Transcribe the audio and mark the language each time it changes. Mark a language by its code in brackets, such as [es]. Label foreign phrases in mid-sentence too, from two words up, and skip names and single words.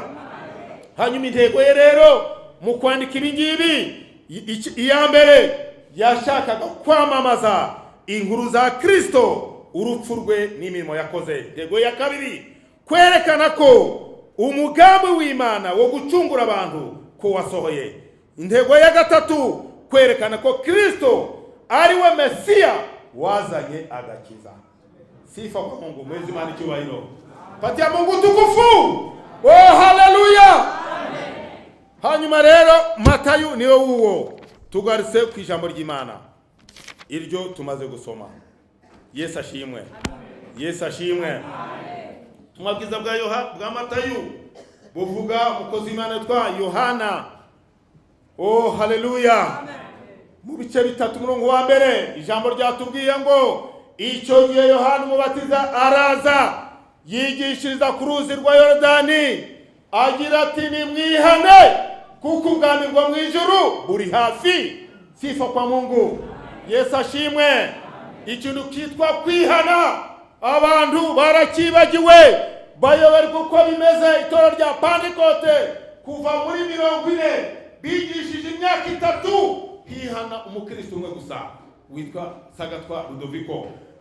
[rw] Hanyuma intego ye rero mu kwandika ibi ngibi, iya mbere yashakaga kwamamaza inkuru za Kristo, urupfu rwe n'imirimo yakoze. Intego ya kabiri kwerekana ko umugambi w'Imana wo gucungura abantu ko wasohoye. Intego ya gatatu kwerekana ko Kristo ari we Mesiya wazanye agakiza. [sw] Sifa kwa Mungu. Mwezi [rw] Imana icyubahiro. [sw] Patia Mungu tukufu. [rw] Oh, haleluya. Hanyuma rero Matayo niwe uwo tugaritse ku ijambo ry'Imana iryo tumaze gusoma. Yesu ashimwe. Yesu ashimwe. Tumabwiza bwa Matayo buvuga umukozi w'Imana witwa Yohana. Oh, haleluya. Mu bice 3 murongo wa mbere ijambo ryatubwiye ngo icyo gihe Yohana umubatiza araza yigishiriza ku ruzi rwa Yorodani agira ati nimwihane kuko ubwami bwo mu ijuru buri hafi. [sw] Sifa kwa Mungu. [rw] Yesu ashimwe. Ikintu kitwa kwihana abantu barakibagiwe, bayoberwa uko bimeze. Itorero rya Pentecote kuva muri 40 bigishije imyaka 3 hihana umukristo umwe gusa witwa Sagatwa Rudoviko.